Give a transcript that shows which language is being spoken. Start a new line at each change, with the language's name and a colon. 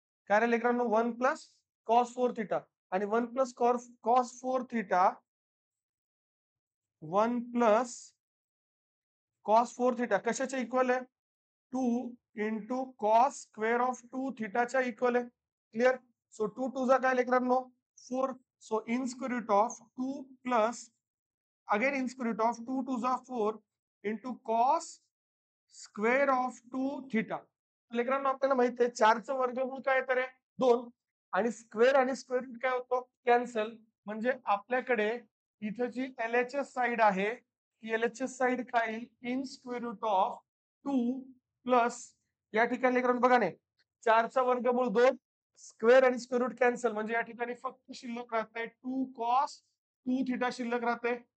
Marathi: काय रे लेकरांनो, 1 plus cos 4 theta. आणि 1 plus cos 4 theta, 1 plus cos 4 theta कशाच्या इक्वल आहे, 2 into cos square of 2 थिटाच्या equal आहे. क्लिअर. सो 2 2 जा काय लेकरांनो, 4.
English: So in square root of 2 plus again in square root of 2 2 जा 4 into cos square of 2 theta.
Marathi: लेकरांनो आपल्याला माहिती आहे 4चं वर्गमूळ काय येतं रे, 2. आणि स्क्वेअर आणि स्क्वेअर रूट काय होतो, कॅन्सल. म्हणजे आपल्याकडे इथे जी LHS साइड आहे ती LHS साइड काय येईल, in square route of 2 plus या ठिकाणी लेकरांनो बघा ने 4चा वर्गमूळ 2, स्क्वेअर आणि स्क्वेअर रूट कॅन्सल म्हणजे या ठिकाणी फक्त शिल्लक राहतंय 2 कॉस 2 थिटा शिल्लक राहते.